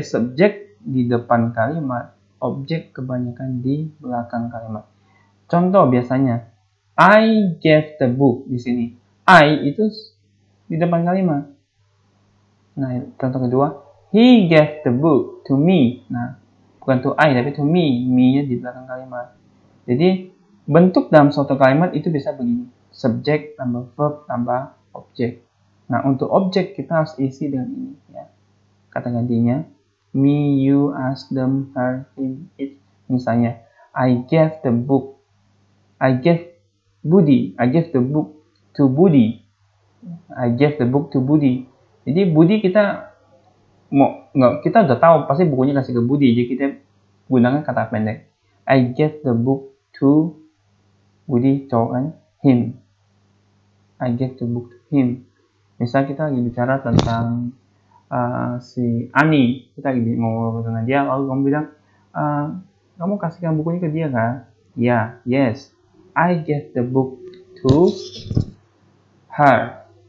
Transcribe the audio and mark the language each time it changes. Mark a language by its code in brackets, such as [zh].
[id] Subjek di depan kalimat, objek kebanyakan di belakang kalimat. Contoh biasanya, [en] I gave the book [id] di sini. I itu di depan kalimat. Nah, contoh kedua, [en] he gave the book to me. [id] Nah, bukan to I tapi to me. Me-nya di belakang kalimat. Jadi bentuk dalam suatu kalimat itu bisa begini. Subjek tambah verb tambah objek. Nah, untuk objek kita harus isi dengan ini ya. Kata gantinya me, you, us, them, her, him, it. [en] Misalnya, I gave the book. I gave Budi. I gave the book to Budi. I gave the book to Budi. [id] Jadi Budi kita kita udah tahu pasti bukunya kasih ke Budi. Jadi kita gunakan kata pendek. [en] I gave the book to Budi, [id] cowok kan, [en] him. I gave the book to him. [id] Misal kita lagi bicara tentang si Ani, kita lagi mau ngobrol dengan dia, lalu kamu bilang, kamu kasihkan bukunya ke dia kan? [en] Ya, yes. I gave the book to her.